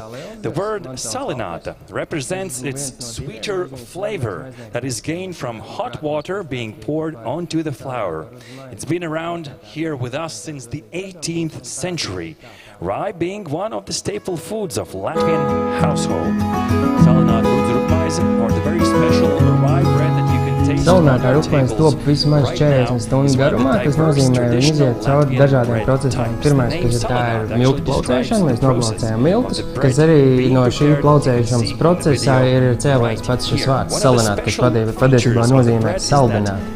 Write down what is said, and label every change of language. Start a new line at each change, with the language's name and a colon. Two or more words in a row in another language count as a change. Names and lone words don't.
English: The word salināta represents its sweeter flavor that is gained from hot water being poured onto the flour. It's been around here with us since the 18th century, rye being one of the staple foods of Latvian household.
Latvian: Salināta rudzrupmaize,
English: or the very special rye bread that you can taste.
Latvian: Salinātā rupmaize top vismaz 40 stundu garumā, tas nozīmē, ka viņi iziet cauri dažādiem procesiem. Pirmais, kas tā ir miltu plaucēšana, mēs noplaucējam miltus, kas arī no šī plaucēšanas procesā ir cēlējis pats šis vārds salināta, kas patiesībā nozīmē saldināt.